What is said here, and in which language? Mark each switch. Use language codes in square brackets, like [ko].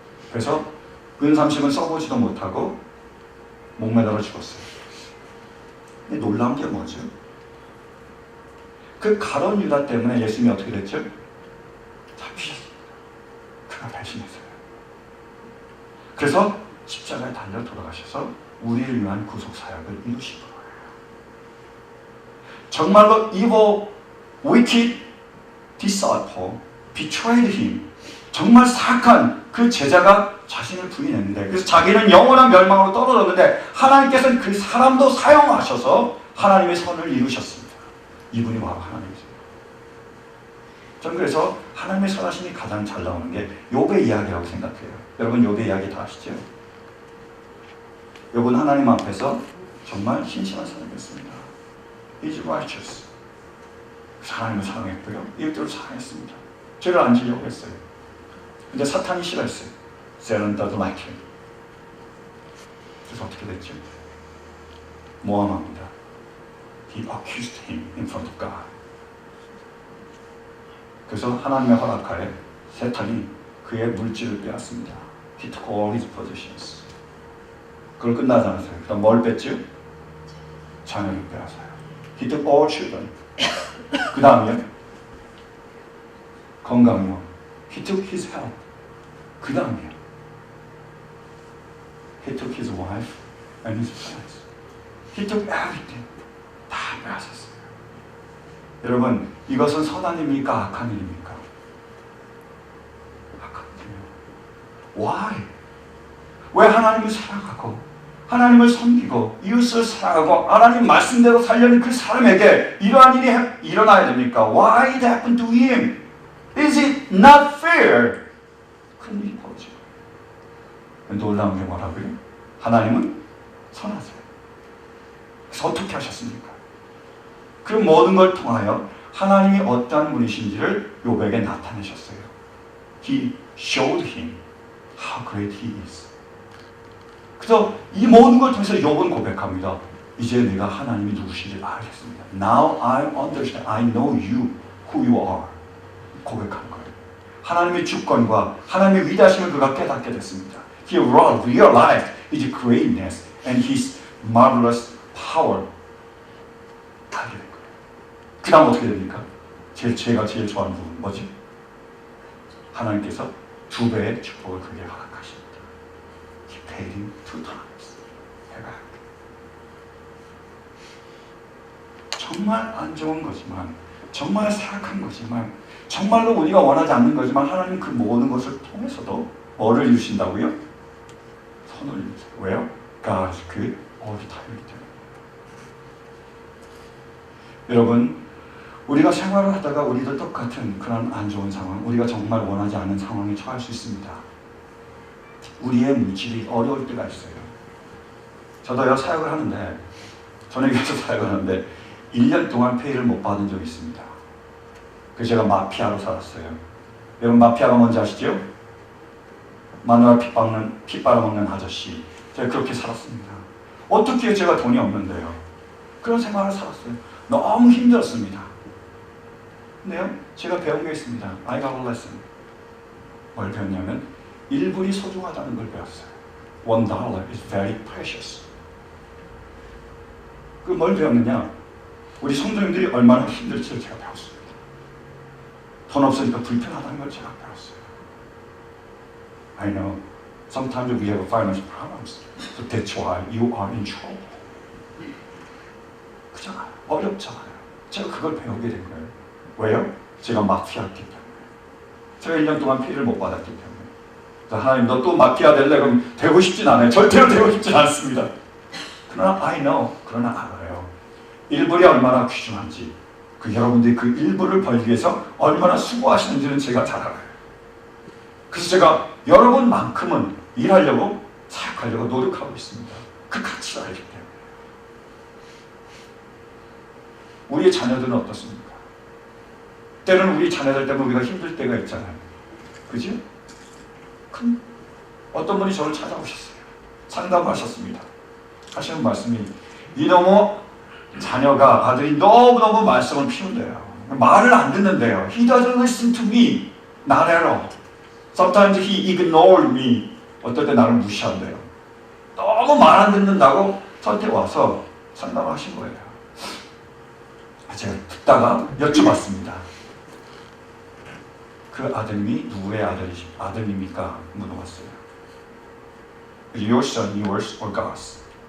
[ko] 그래서 은삼식은 써보지도 못하고 목매달아 죽었어요. 근데 놀라운 게 뭐죠? 그 가룟 유다 때문에 예수님이 어떻게 됐죠? 잡히셨습니다. 그가 배신했어요. 그래서 십자가에 달려 돌아가셔서 우리를 위한 구속 사역을 이루신 거예요. 정말로 [en] evil, wicked disciple betrayed him. [ko] 정말 사악한 그 제자가 자신을 부인했는데, 그래서 자기는 영원한 멸망으로 떨어졌는데 하나님께서는 그 사람도 사용하셔서 하나님의 선을 이루셨습니다. 이분이 바로 하나님이세요. 저는 그래서 하나님의 선하심이 가장 잘 나오는 게 욥의 이야기라고 생각해요. 여러분 욥의 이야기 다 아시죠? 욥은 하나님 앞에서 정말 신실한 사람이었습니다. [en] He's righteous. [ko] 하나님을 사랑했고요. 이웃들을 사랑했습니다. 죄를 안 지려고 했어요. 근데 사탄이 싫어했어요. [en] Satan doesn't like him. [ko] 그래서 어떻게 됐죠? 모함합니다. [en] He accused him in front of God. [ko] 그래서 하나님의 허락하에 사탄이 그의 물질을 빼앗습니다. [en] He took all his possessions. [ko] 그걸 끝나지 않았어요. 그다음 뭘 뺐죠? 자녀를 빼앗아요. [en] He took all children. [ko] 그 다음이요? 건강이요. [en] He took his health. [ko] 그 다음이요. [en] He took his wife and his friends. He took everything. [ko] 다 빼앗았어요. 여러분, 이것은 선한 일입니까? 악한 일입니까? 악한 일이에요. [en] Why? [ko] 왜 하나님을 사랑하고 하나님을 섬기고 이웃을 사랑하고 하나님 말씀대로 살려는 그 사람에게 이러한 일이 일어나야 됩니까? [en] Why it happened to him? Is it not fair? [ko] 큰 일이 벌어져요. 놀라운 게 뭐라고요? 하나님은 선하세요. 그래서 어떻게 하셨습니까? 그 모든 걸 통하여 하나님이 어떠한 분이신지를 욥에게 나타내셨어요. [en] He showed him how great he is. [ko] 그래서 이 모든 걸 통해서 욥은 고백합니다. 이제 내가 하나님이 누구신지 알겠습니다. [en] Now I understand. I know you, who you are. [ko] 고백하는 거예요. 하나님의 주권과 하나님의 위대하심을 그가 깨닫게 됐습니다. [en] He realized his greatness and his marvelous power. [ko] 알게 된 거예요. 그 다음 어떻게 됩니까? 제가 제일 좋아하는 부분 뭐지? 하나님께서 2배의 축복을 그에게 허락하십니다. He paid him 2 times. 정말 안 좋은 거지만, 정말 사악한 거지만, 정말로 우리가 원하지 않는 거지만 하나님 그 모든 것을 통해서도 뭐를 이루신다고요? 선을 이루세요. 왜요? [en] God is good all the time [ko] 이기 때문에. 여러분, 우리가 생활을 하다가 우리도 똑같은 그런 안 좋은 상황, 우리가 정말 원하지 않는 상황에 처할 수 있습니다. 우리의 물질이 어려울 때가 있어요. 저도요, 사역을 하는데, 전역에서 사역을 하는데 1년 동안 페이를 못 받은 적이 있습니다. 그래서 제가 마피아로 살았어요. 여러분, 마피아가 뭔지 아시죠? 마누라 피 빨아먹는 아저씨. 제가 그렇게 살았습니다. 어떻게 제가 돈이 없는데요? 그런 생활을 살았어요. 너무 힘들었습니다. 근데요, 제가 배운 게 있습니다. [en] I got a lesson. [ko] 뭘 배웠냐면 1불이 소중하다는 걸 배웠어요. [en] $1 is very precious. [ko] 그 뭘 배웠느냐? 우리 성도님들이 얼마나 힘들지를 제가 배웠습니다. 돈 없으니까 불편하다는 걸 제가 배웠어요. [en] I know sometimes we have financial problems, so that's why you are in trouble. [ko] 그잖아요. 어렵잖아요. 제가 그걸 배우게 된 거예요. 왜요? 제가 마피아였기 때문에. 제가 1년 동안 피해를 못 받았기 때문에. 하나님, 너 또 마피아 될래? 그럼 되고 싶진 않아요. 절대로 되고 싶진 않습니다. 그러나 [en] I know, [ko] 그러나 알아요. 일불이 얼마나 귀중한지, 여러분들이 그 일불을 벌기 위해서 얼마나 수고하시는지는 제가 잘 알아요. 그래서 제가 여러분만큼은 일하려고, 사역하려고 노력하고 있습니다. 그 가치를 알기 때문에. 우리의 자녀들은 어떻습니까? 때로는 우리 자녀들 때문에 우리가 힘들 때가 있잖아요. 그죠? 어떤 분이 저를 찾아오셨어요. 상담하셨습니다. 하시는 말씀이, 이놈의 자녀가, 아들이 너무너무 말씀을 피운대요. 말을 안 듣는데요. [en] He doesn't listen to me. Not at all. Sometimes he ignored me. [ko] 어떨 때 나를 무시한대요. 너무 말 안 듣는다고 저한테 와서 상담을 하신 거예요. 제가 듣다가 여쭤봤습니다. 그 아드님이 누구의 아들입니까? 물어봤어요. [en] Your son, yours, or God's?